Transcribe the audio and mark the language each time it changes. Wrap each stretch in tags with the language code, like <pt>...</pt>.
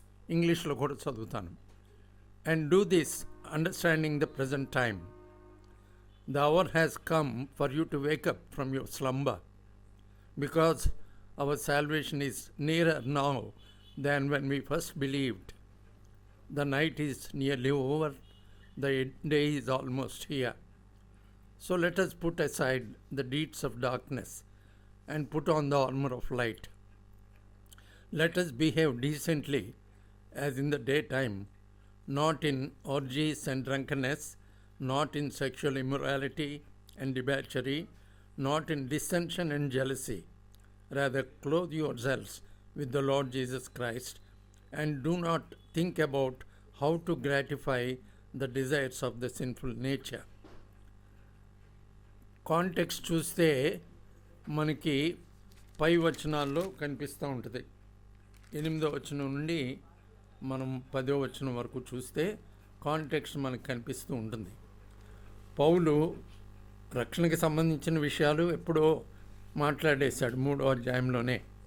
<te>ఇంగ్లీష్లో కూడా చదువుతాను.</te> <en>And do this understanding the present time. The hour has come for you to wake up from your slumber, because our salvation is nearer now than when we first believed. The night is nearly over, the day is almost here. So let us put aside the deeds of darkness and put on the armor of light. Let us behave decently as in the daytime, not in orgies and drunkenness, not in sexual immorality and debauchery, not in dissension and jealousy. Rather, clothe yourselves with the Lord Jesus Christ, and do not think about how to gratify the desires of the sinful nature.</en> <te>Context చూస్తే మనకి పై వచనాల్లో కనిపిస్తూ ఉంటుంది. 8వ వచనం నుండి మనం 10వ వచనం వరకు చూస్తే కాంటెక్స్ట్ మనకు కనిపిస్తూ ఉంటుంది. పౌలు రక్షణకి సంబంధించిన విషయాలు ఎప్పుడో మాట్లాడేశాడు 3వ అధ్యాయంలోనే.</te>